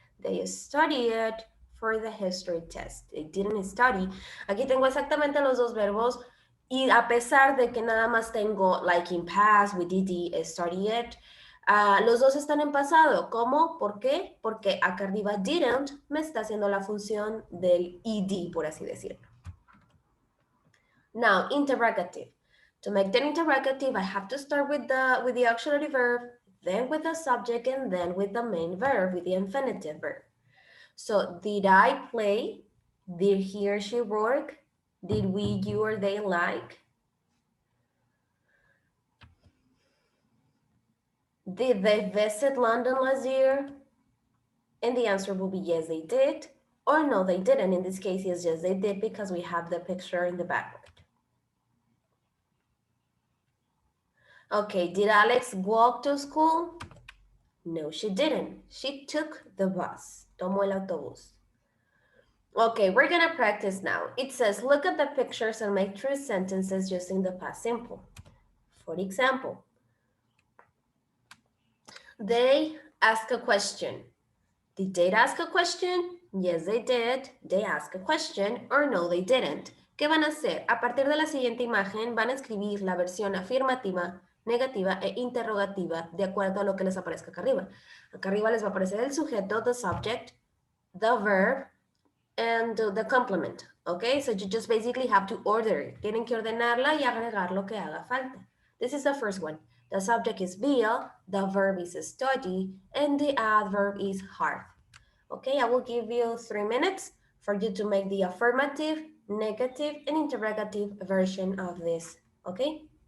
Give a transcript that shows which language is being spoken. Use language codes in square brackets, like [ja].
[en] They studied for the history test. They didn't study. [es] Aquí tengo exactamente los dos verbos y a pesar de que nada más tengo [en] like in past, we did studied, [es] los dos están en pasado. ¿Cómo? ¿Por qué? Porque acá arriba didn't me está haciendo la función del ed, por así decirlo. [en] Now, interrogative. To make the interrogative, I have to start with the auxiliary verb, then with the subject, and then with the main verb, with the infinitive verb. So, did I play? Did he or she work? Did we, you, or they like? Did they visit London last year? And the answer will be yes, they did. Or no, they didn't. In this case, yes, they did because we have the picture in the background. Okay, did Alex walk to school? No, she didn't. She took the bus. [es] Tomó el autobús. [en] Okay, we're gonna practice now. It says, look at the pictures and make true sentences using the past simple. For example, They ask a question. Did they ask a question? Yes, they did. They ask a question or no, they didn't. [es] ¿Qué van a hacer? A partir de la siguiente imagen van a escribir la versión afirmativa, negativa e interrogativa de acuerdo a lo que les aparezca acá arriba. Acá arriba les va a aparecer el sujeto, [en] the subject, the verb, and the complement. Okay, so you just basically have to order it. [es] Tienen que ordenarla y agregar lo que haga falta. [en] This is the first one. The subject is Bill, the verb is study, and the adverb is hard. Okay, I will give you 3 minutes for you to make the affirmative, negative, and interrogative version of this. Okay?